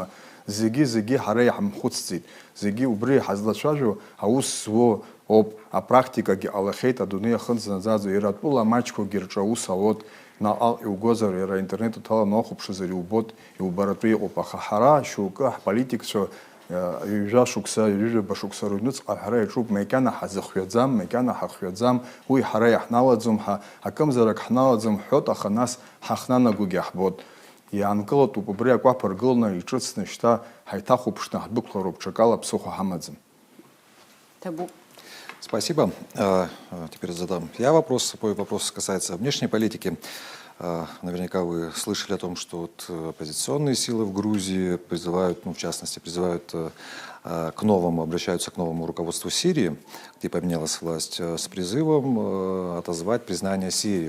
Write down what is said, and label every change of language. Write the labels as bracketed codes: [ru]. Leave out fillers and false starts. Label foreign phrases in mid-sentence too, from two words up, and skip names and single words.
[ab] Зегьы ҳара иҳамхәыцӡеит, зегьы убри ҳазлацәажәо аус зуо ауп, апрактикагьы ҟалахьеит адунеи аҟынӡа наӡаӡо, иара атәыла амаҷқәагьы рҿы аус алот, наҟ иугозар, иара интернет уҭаланы уахәаԥшызар иубот, иубаратәы иҟоуп, аха ҳара шьоукы ҳполитикцәа ҩажәа шықәса, ҩажәаба шықәса рыҩныҵҟа ҳара иаҿуп, макьана ҳазыхҩаӡам, макьана ҳахҩаӡам, уи ҳара иаҳналаӡом, акымзарак ҳналаӡом ҳҳәот, аха нас ҳахнанагогьы ҳбот. Иаанкылатәуп убри акәаԥ ргылны иҿыцны шьҭа ҳаиҭахәаԥшны ҳдәықәлароуп, ҽакала ԥсыхәа ҳамаӡам. [ru] Спасибо. Теперь задам я вопрос. Мой вопрос касается внешней политики. Наверняка вы слышали о том, что вот оппозиционные силы в Грузии призывают, ну, в частности, призывают к новому, обращаются к новому руководству Сирии, где поменялась власть, с призывом отозвать признание Сирии.